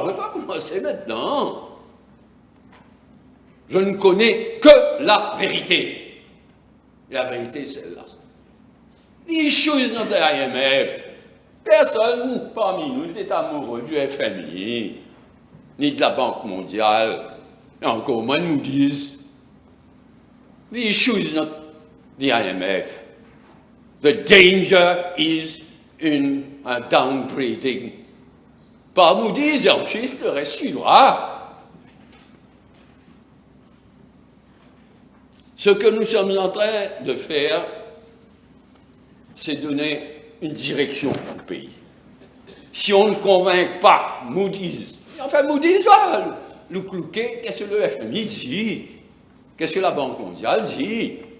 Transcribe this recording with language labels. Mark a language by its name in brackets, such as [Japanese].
[French] Je ne vais pas commencer maintenant. Je ne connais que la vérité. Et la vérité, c'est celle-là. [English] The issue is not the IMF. [French] Personne parmi nous n'est amoureux du FMI, ni de la Banque mondiale, et encore moins de Moody's. [English] The issue is not the IMF. The danger is in a downgrading. [French] Par Moody's et en chiffres, le reste suivra. Ce que nous sommes en train de faire, c'est donner une direction au pays. Si on ne convainc pas Moody's, enfin Moody's va nous clouquer, qu'est-ce que le FMI dit, qu'est-ce que la Banque mondiale dit.